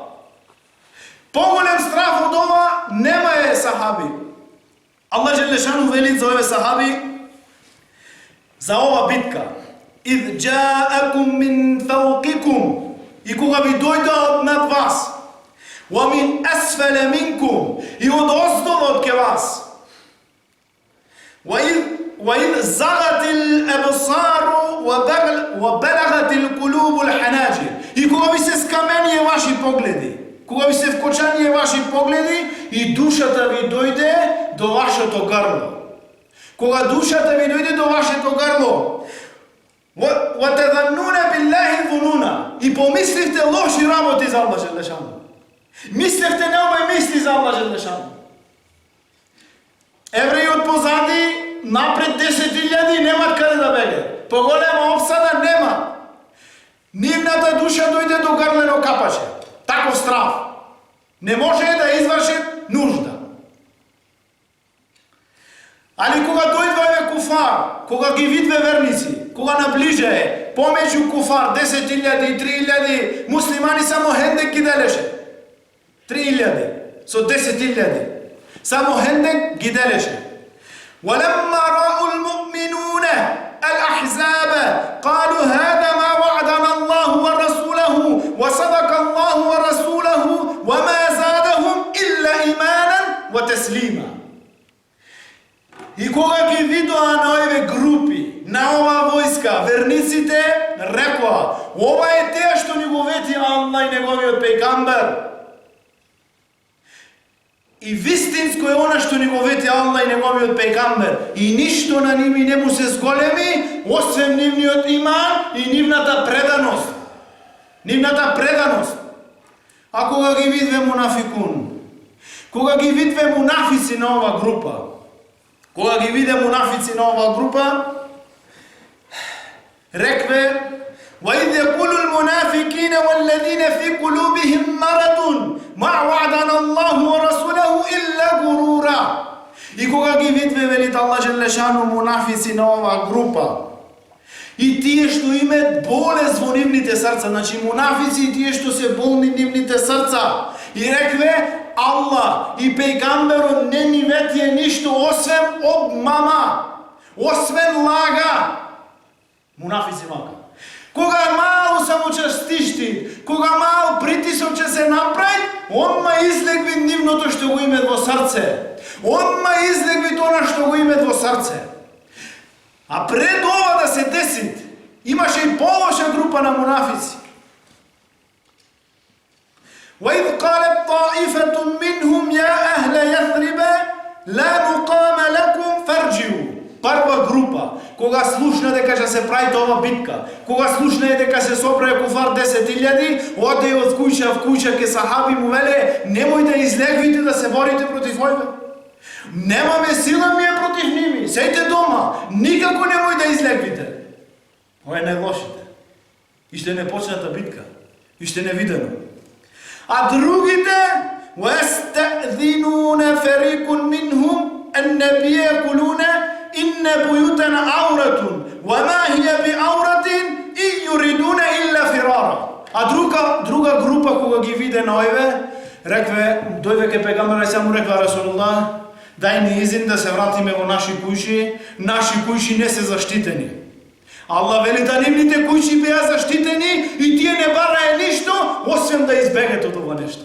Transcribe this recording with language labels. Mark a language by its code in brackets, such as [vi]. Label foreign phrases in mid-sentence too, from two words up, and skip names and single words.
[mk] Поголем страф од ова нема е сахаби. [ar] الله جل شأنه [mk] вели за ове сахаби за ова битка. [ar] إذ جاءوكم من فوقكم [mk] и кога ви дојдат над вас, [ar] وَمِنْ أَسْفَلَ مِنْكُمْ, [mk] и од оздолот ке вас, [ar] وَإِذْ زَغَتِ الْأَبْصَارُ وَبَلَغَتِ الْقُلُوبُ الْحَنَاجِرِ, [mk] и кога ви се скаменije ваши погледи, кога ви се вкочанije ваши погледи и душата ви дојде до вашето грло. Кога душата ви дојде до вашето грло, [ar] وَتَذَنُّونَ بِاللَّهِ ظُنُونَ, [mk] и помисливте лоши работи за [ar] الله جل شأنه. [mk] Мислевте неоме мисли за [ar] الله جل شأنه. [mk] Еврејот позади, напред 10.000 немат каде да беге. Поголема обсада нема. Нивната душа дојде до грлено капаче. Таков страв. Не може да изврши нужда. Али кога дојдвае куфар, кога ги видве верници, кога наближе е, помеѓу куфар 10.000 и 3.000 муслимани само хендек ги делеше. 3.000 со 10.000. Само хендек ги делеше. [ar] وَلَمَّا رَأُوا الْمُؤْمِنُونَ الْأَحْزَابَ قَالُوا هَذَا مَا وَعَدَنَا اللَّهُ وَرَسُولُهُ وَصَدَقَ اللَّهُ وَرَسُولُهُ وَمَا زَادَهُمْ إِلَّا إِيمَانًا وَتَسْلِيمًا. [mk] И кога ги видоа на овие групи, на оваа војска, верниците рекоа: ова е теа што ни го вети Аллах и неговиот пејгамбер. И вистинско е она што ни го вети Аллах и неговиот пејгамбер. И ништо на ними не му се зголеми, освен нивниот иман и нивната преданост. Нивната преданост. А кога ги видве мунафикун, кога ги видве мунафици на оваа група, кога ги виде мунафици на оваа група, рекве: [ar] وَإِذْ يَقُولُ الْمُنَافِقِينَ وَالَّذِينَ فِي قُلُوبِهِمْ مَرَضٌ مَا وَعَدَنَا اللَّهُ وَرَسُولُهُ إِلَّا غُرُورًا. [mk] И кога ги видве, велит [ar] الله جل شأنه, [mk] мунафици на оваа група, и тие што имаат болест во нивните срца, значи мунафици и тие што се болни нивните срца, и рекве: Аллах и пејгамберот не ни ветие ништо освен обмама, освен лага. Мунафици мака. Кога мало само ќе стишти, кога мал притисок ќе се направи, онма излегви нивното што го имат во срце. Онма излегви тоа што го имат во срце. А пред ова да се деси, имаше и полоша група на мунафици. [ar] وَإِذْ قَالَتْ طَائِفَةٌ مِّنْهُمْ يَا أَهْلَ يَثْرِبَ لَا مُقَامَ لَكُمْ فَارْجِعُوا. [mk] Прва група, кога слушна дека ќе се прави ова битка, кога слушна дека се собрае куфар 10.000, оде од куќа в куќа ке сахаби му веле: немој да излегвите да се борите против овие. Немаме сила ние против ними, сејте дома, никако немој да излегвите. Ова е најлошите. И ще не почната битка, и ще не видено. А другите: [ar] وَيَسْتَأْذِنُونَ فَرِيقٌ مِّنْهُمْ النَّبِيَّ يَقُولُونَ إِنَّ بُيُوتَنَا عَوْرَةٌ وَمَا هِيَ بِعَوْرَةٍ إِنْ يُرِيدُونَ إِلَّا فِرَارًا. [mk] А друга група кога ги виде на овие, рекве, дојде ке пејгамбер и само реква: Расулуллах, дај ни изин да се вратиме во наши кујши не се заштитени. Аллах вели да нивните кујши беа заштитени и тие не барае ништо, освен да избегат од ова нешто.